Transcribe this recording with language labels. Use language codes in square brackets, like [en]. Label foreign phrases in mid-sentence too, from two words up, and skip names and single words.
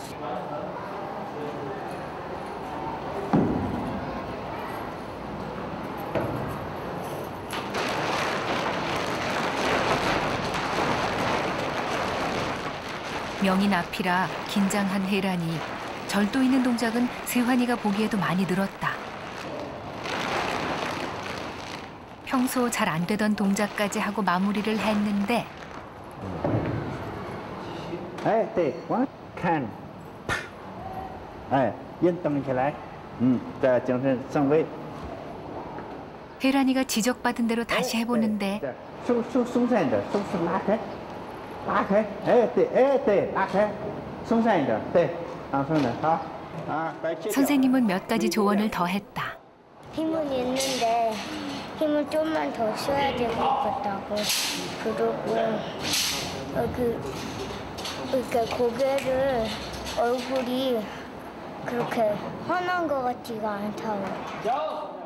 [ko] 명인 앞이라 긴장한 혜란이. 절도 있는 동작은 세환이가 보기에도 많이 늘었다. 평소 잘 안 되던 동작까지 하고 마무리를 했는데. [zh] 哎，对，往看，哎，人蹬起来，再精神正位。 [ko] 혜란이가 지적받은 대로 다시 해보는데. [zh] 手松散一点，手是拉开。拉开，哎对，拉开，松散一点，对，放松点，好， [ko] 선생님은 몇 가지 조언을 더했다. 힘은 있는데 힘을 좀만 더 써야 될 것 같다고. 그리고 고개를 얼굴이 그렇게 환한 것 같지가 않다고.